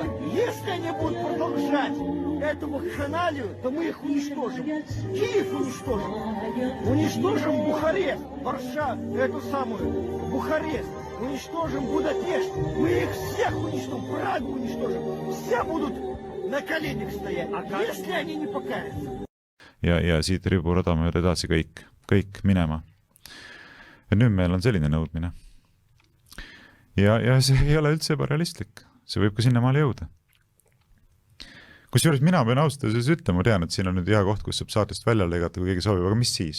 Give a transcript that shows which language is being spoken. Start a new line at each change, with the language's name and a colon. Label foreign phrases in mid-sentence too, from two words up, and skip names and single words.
Russian: Если они будут продолжать эту вакханалию, то мы их уничтожим. Киев уничтожим. Уничтожим Бухарест, Варшаву, эту самую Бухарест. Уничтожим Будапешт. Мы их всех уничтожим. Прагу уничтожим. Все будут на коленях стоять, если они не покаятся.
Estonian: Ja siit riburada mööda edasi kõik minema. Ja nüüd meil on selline nõudmine. Ja see ei ole üldse ebarealistlik. See võib ka sinna maale jõuda. Kusjuures mina pean ausalt ütlema, tean, et siin on nüüd hea koht, kus saab saatest välja lõigata, kui keegi soovib, aga mis siis?